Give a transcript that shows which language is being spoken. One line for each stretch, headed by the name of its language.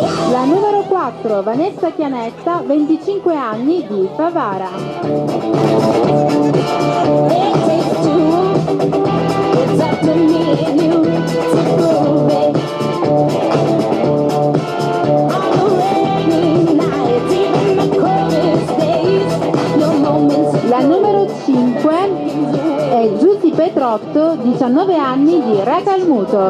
Italian: La numero 4, Vanessa Chianetta, 25 anni, di Favara.
English: It takes two, it's up to me and you to prove it. On the rainy nights, even the coldest days, your moments.
Italian: La numero 5 è Giusy Petrotto, 19 anni, di Recalmuto.